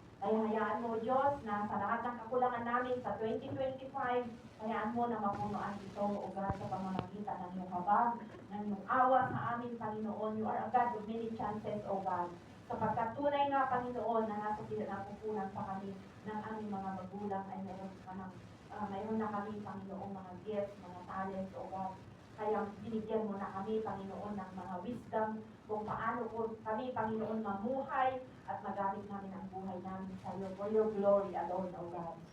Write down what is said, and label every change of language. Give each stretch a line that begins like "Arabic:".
Filipino: Kaya hayaan mo, Diyos, na sa lahat ng kakulangan namin sa 2025, hayaan mo na mapunuan ito, O God, sa pamamagitan ng iyong habag, ng iyong awa sa amin, Panginoon.
English: You are a God of many chances, O God.
Filipino: Sapagkat tunay nga, Panginoon, na nasa pinapupunan sa kami ng aming mga magulang ay mayroon na kami, Panginoon, mga gifts, mga talents, O God. Kaya binigyan mo na kami, Panginoon, ng mga wisdom kung paano po kami, Panginoon, mamuhay at magamit namin ang buhay namin sa iyo
English: for your glory alone, O God.